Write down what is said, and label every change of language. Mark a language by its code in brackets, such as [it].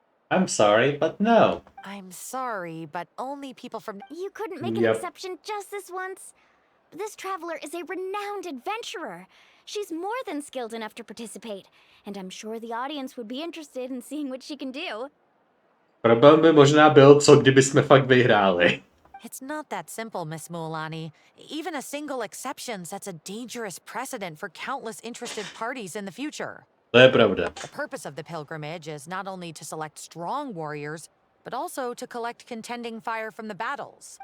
[en] I'm sorry, but no. I'm sorry, but only people from... You couldn't make an Yep. exception just this once? This traveler is a renowned adventurer. She's more than skilled enough to participate, and I'm sure the audience would be interested in seeing what she can do. [cs] Problém by možná byl, co kdyby jsme fakt vyhráli. [en] It's not that simple, Miss Mualani. Even a single exception sets a dangerous precedent for countless interested parties in the future. [cs] To je pravda. [en] The purpose of the pilgrimage is not only to select strong warriors, but also to collect contending fire from the battles.